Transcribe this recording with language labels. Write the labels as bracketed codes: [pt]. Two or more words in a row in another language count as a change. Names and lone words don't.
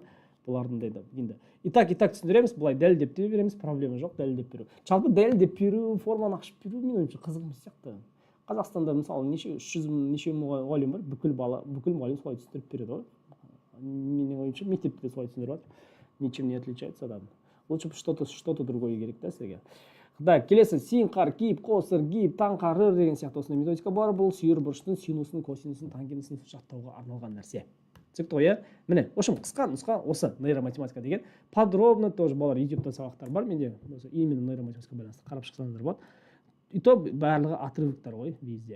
[kk] Бұлардың да енді [ru] и так [kk] түсіндіреміз, бұлай дәлелдеп те береміз, проблема жоқ, дәлелдеп беру. Жалпы дәлелдеп беру, форманы ашып беру менің ойымша қызық емес сияқты. Қазақстанда мысалы 300 мың неше мұғалім бар, бүкіл мұғалім солай түсіндіріп береді ғой. Менің ойымша мектепте де солай түсіндіріп жатыр. [ru] Ничем не отличается, да. Лучше что-то другое [kk] керек та сізге. Да, келесі син қар киіп, қосыр киіп, таң қарыр деген сияқты осындай методика бар. Бұл сүйір бұрыштың синусын, косинусын, тангенсін жаттауға арналған нәрсе. Түсінікті ғой, иә? Міне, общем, қысқа нұсқа осы нейроматематика деген. [ru] Подробно тоже [kk] балалар YouTube-та сабақтар бар. Менде именно нейроматематика байланысты қарап шықсаңыздар болады. [ru] И то [kk] барлығы отрывоктар ғой везде.